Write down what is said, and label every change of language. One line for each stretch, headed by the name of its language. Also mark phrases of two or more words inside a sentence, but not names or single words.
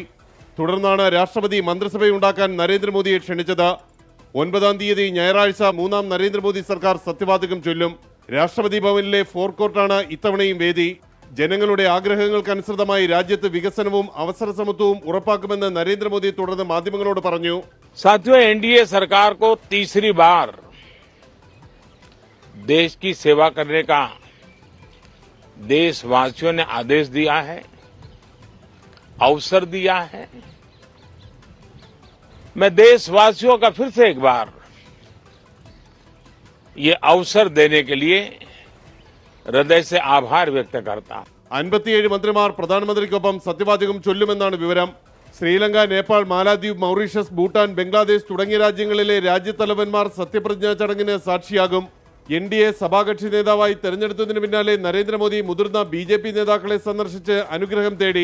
Malayalam: തുടർന്നാണ് രാഷ്ട്രപതി മന്ത്രിസഭയുണ്ടാക്കാൻ നരേന്ദ്രമോദിയെ ക്ഷണിച്ചത്. 9-ാം തീയതി ഞായറാഴ്ച മൂന്നാം നരേന്ദ്രമോദി സർക്കാർ സത്യവാചകം ചൊല്ലും. രാഷ്ട്രപതി ഭവനിലെ ഫോർകോർട്ടാണ് ഇത്തവണയും വേദി. ജനങ്ങളുടെ ആഗ്രഹങ്ങൾക്കനുസൃതമായി രാജ്യത്ത് വികസനവും അവസര സമത്വവും ഉറപ്പാക്കുമെന്ന് നരേന്ദ്രമോദി തുടർന്ന് മാധ്യമങ്ങളോട് പറഞ്ഞു.
Hindi: साथियों, NDA सरकार को तीसरी बार देश की सेवा करने का देशवासियों ने आदेश दिया है, अवसर दिया है. मैं देशवासियों का फिर से एक बार ये अवसर देने के लिए हृदय से आभार व्यक्त करता हूं.
Malayalam: 57 മന്ത്രിമാർ പ്രധാനമന്ത്രിക്കൊപ്പം സത്യവാചകം ചൊല്ലുമെന്നാണ് വിവരം. ശ്രീലങ്ക, നേപ്പാൾ, മാലദ്വീപ്, മൗറീഷ്യസ്, ഭൂട്ടാൻ, ബംഗ്ലാദേശ് തുടങ്ങിയ രാജ്യങ്ങളിലെ രാജ്യത്തലവന്മാർ സത്യപ്രതിജ്ഞാ ചടങ്ങിന് സാക്ഷിയാകും. NDA സഭാകക്ഷി നേതാവായി തെരഞ്ഞെടുത്തതിന് പിന്നാലെ നരേന്ദ്രമോദി മുതിർന്ന BJP നേതാക്കളെ സന്ദർശിച്ച് അനുഗ്രഹം തേടി.